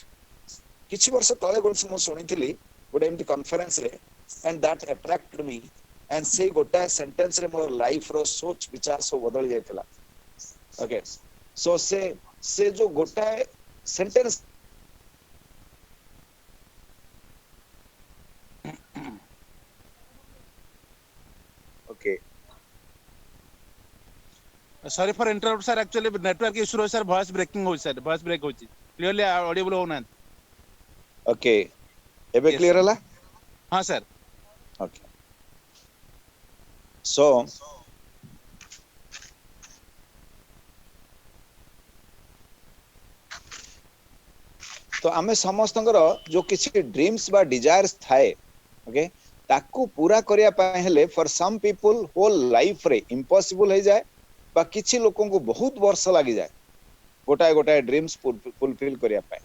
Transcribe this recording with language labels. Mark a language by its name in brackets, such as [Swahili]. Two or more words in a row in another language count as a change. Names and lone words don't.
[Odia] କିଛି ବର୍ଷ ତଳେ ଗୋଟେ ମୁଁ ଶୁଣିଥିଲି ଗୋଟେ ଏମିତି କନଫରେନ୍ସରେ, [English] and that attracted me, [Odia] ଆଣ୍ଡ ସେଇ ଗୋଟାଏ ସେଣ୍ଟେନ୍ସରେ ମୋର ଲାଇଫର ସୋଚ ବିଚାର ସବୁ ବଦଳି ଯାଇଥିଲା। [English] okay, so [Odia] ସେ ଯୋଉ ଗୋଟାଏ ସେଣ୍ଟେନ୍ସ ଓକେ [English] Sorry for interrupt, sir. Actually, network issue रही, sir. Voice breaking हो, sir. Voice break होची. Clearly audible [Hindi] हो ना. [Odia] ଓକେ ଏବେ [English] Yes, sir. [Odia] କ୍ଲିୟର ହେଲା? [Hindi] हाँ, sir. [English] okay, so [Odia] ତ ଆମେ ସମସ୍ତଙ୍କର ଯୋଉ କିଛି ଡ୍ରିମ୍ସ ବା ଡିଜାୟାର୍ସ ଥାଏ, ଓକେ, ତାକୁ ପୁରା କରିବା ପାଇଁ ହେଲେ [English] for some people whole [Odia] ଲାଇଫରେ ଇମ୍ପସିବଲ ହେଇଯାଏ, ବା କିଛି ଲୋକଙ୍କୁ ବହୁତ ବର୍ଷ ଲାଗିଯାଏ ଗୋଟାଏ ଗୋଟାଏ [English] dreams fulfill [Odia] କରିବା ପାଇଁ।